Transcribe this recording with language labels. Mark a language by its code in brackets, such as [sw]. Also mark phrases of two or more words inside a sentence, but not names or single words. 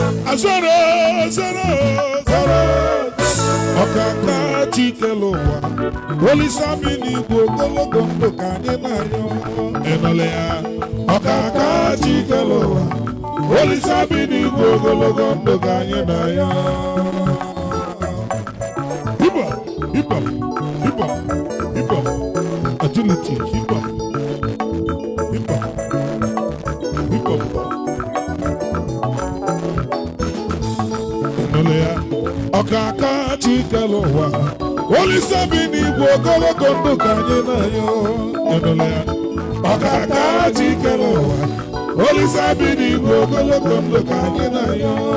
[ig] Azoro, zoro, zoro. Ọkaka Chike l'ụwa. Olisa bi n'igwe ogologo ndụ ka anyị na-arịọ. Ị nụla ya? Ọkaka Chike l'ụwa. Olisa bi n'igwe ogologo ndụ ka anyị na-arịọ. [en] Hip hop, hip hop, hip hop, hip hop. Agility, hip hop. Hip hop. Hip hop. [ig] Ị nụla ya? Ọkaka Chike l'ụwa. Olisa bi n'igwe ogologo ndụ ka anyị na-arịọ. Ị nụla ya? Ọkaka Chike l'ụwa. Olisa bi n'igwe ogologo ndụ ka anyị na-arịọ.